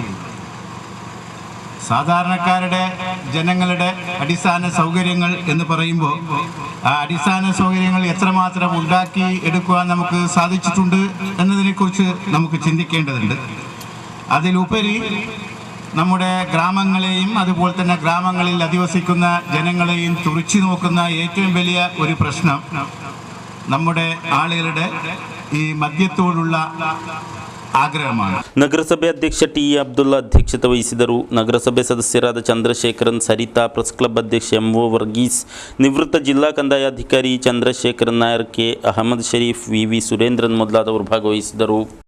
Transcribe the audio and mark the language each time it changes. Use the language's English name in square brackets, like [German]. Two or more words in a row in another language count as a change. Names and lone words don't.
[Malayalam] സാധാരണക്കാരുടെ ജനങ്ങളുടെ അടിസ്ഥാന സൗകര്യങ്ങൾ എന്ന് പറയുമ്പോൾ ആ അടിസ്ഥാന സൗകര്യങ്ങൾ എത്രമാത്രം ഉണ്ടാക്കി എടുക്കുവാൻ നമുക്ക് സാധിച്ചിട്ടുണ്ട് എന്നതിനെക്കുറിച്ച് നമുക്ക് ചിന്തിക്കേണ്ടതുണ്ട്. അതിലുപരി നമ്മുടെ ഗ്രാമങ്ങളെയും അതുപോലെ തന്നെ ഗ്രാമങ്ങളിൽ അധിവസിക്കുന്ന ജനങ്ങളെയും തുറിച്ചു നോക്കുന്ന ഏറ്റവും വലിയ ഒരു പ്രശ്നം നമ്മുടെ ആളുകളുടെ ഈ മദ്യത്തോടുള്ള ಆಗ್ರಹಮಾನ. [Kannada] ನಗರಸಭೆ ಅಧ್ಯಕ್ಷ ಟಿ ಎ ಅಬ್ದುಲ್ಲಾ ಅಧ್ಯಕ್ಷತೆ ವಹಿಸಿದರು. ನಗರಸಭೆ ಸದಸ್ಯರಾದ ಚಂದ್ರಶೇಖರನ್, ಸರಿತಾ, [English] press club [Kannada] ಅಧ್ಯಕ್ಷ ಎಂ ಒ ವರ್ಗೀಸ್, ನಿವೃತ್ತ ಜಿಲ್ಲಾ ಕಂದಾಯಾಧಿಕಾರಿ ಚಂದ್ರಶೇಖರನ್ ನಾಯರ್, ಕೆ ಅಹಮದ್ ಶರೀಫ್, ವಿ ವಿ ಸುರೇಂದ್ರನ್ ಮೊದಲಾದವರು ಭಾಗವಹಿಸಿದರು.